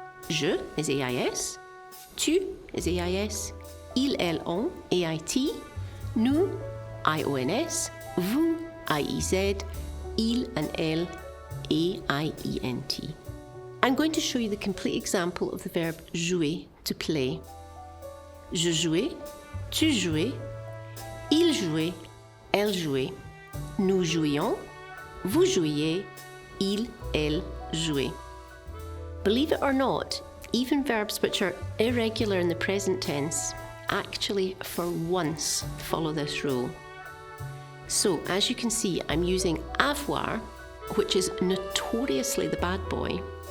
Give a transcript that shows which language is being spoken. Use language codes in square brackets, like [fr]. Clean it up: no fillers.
[fr] Je is AIS, tu is AIS, il, elle, on, AIT, nous, IONS, vous, IEZ, il and elle, AIENT. [en] I'm going to show you the complete example of the verb jouer, to play. [fr] Je jouais, tu jouais, il jouait, elle jouait, nous jouions, vous jouiez, il, elle jouait. [en] Believe it or not, even verbs which are irregular in the present tense actually for once follow this rule. So as you can see, I'm using avoir, which is notoriously the bad boy.